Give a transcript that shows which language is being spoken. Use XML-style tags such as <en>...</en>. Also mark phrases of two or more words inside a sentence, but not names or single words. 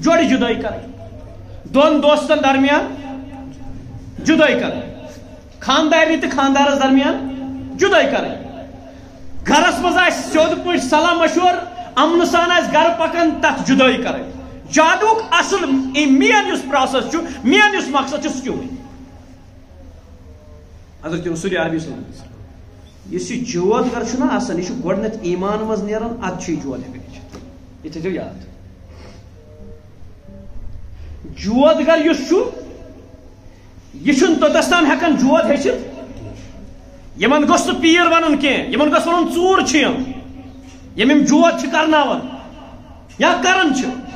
<ks>جوڑٕ جُدٲے کرٕنۍ, دۄن دوستن درمیان جُدٲے کرٕنۍ, خاندارنہِ تہٕ خاندارس درمیان جُدٲے کرٕنۍ. گرس منٛز آسہِ سیوٚد پٲٹھۍ صلاح مشور امن سان آسہِ گرٕ پکان, تتھ جُدٲے کرٕنۍ. جادوُک اصل مین یُس پروسیس چھُ, مین یُس مقصد چھُ, سُہ چھُ حضرت رسول عربی</ks> <ar>صلی اللہ علیہ وسلم.</ar> <ks>یُس یہِ جود گر چھُ نا آسان, یہِ چھُ گۄڈٕنیتھ ایمان منٛز نیران, ادٕ چھُ یہِ جود ہٮ۪کان ہیٚچھِتھ. یہِ تھٲیزیو یاد. جود گر یُس چھُ, یہِ چھُنہٕ توٚتس تام ہٮ۪کان جود ہیٚچھِتھ. یمن گوٚژھ نہٕ پیٖر ونُن کینٛہہ, یمن گوٚژھ ونُن ژوٗر چھِ یِم جود چھِ کرناوان یا کران چھِ.</ks>